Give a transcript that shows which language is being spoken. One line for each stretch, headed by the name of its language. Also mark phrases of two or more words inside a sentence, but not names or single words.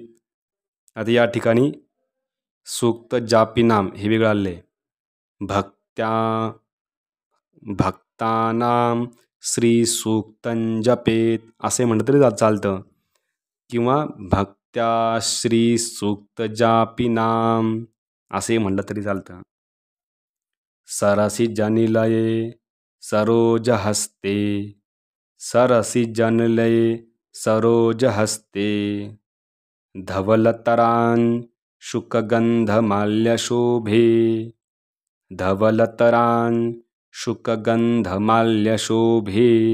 Marathi: आता या ठिकाणी
Sanskrit: सूक्त जापीनाम
Marathi: हे वेगळं आले.
Sanskrit: भक्तानां श्रीसूक्तं जपेत
Marathi: असे म्हणलं तरी चालतं, किंवा
Sanskrit: भक्त्या श्रीसूक्त जापीनाम
Marathi: असे म्हणलं तरी चालतं.
Sanskrit: सरसी जनिलये सरोजहस्ते सरसी जनलये सरोजहस्ते धवलतरान् शुकगन्धमाल्यशोभे धवलतरान् शुकगन्धमाल्यशोभे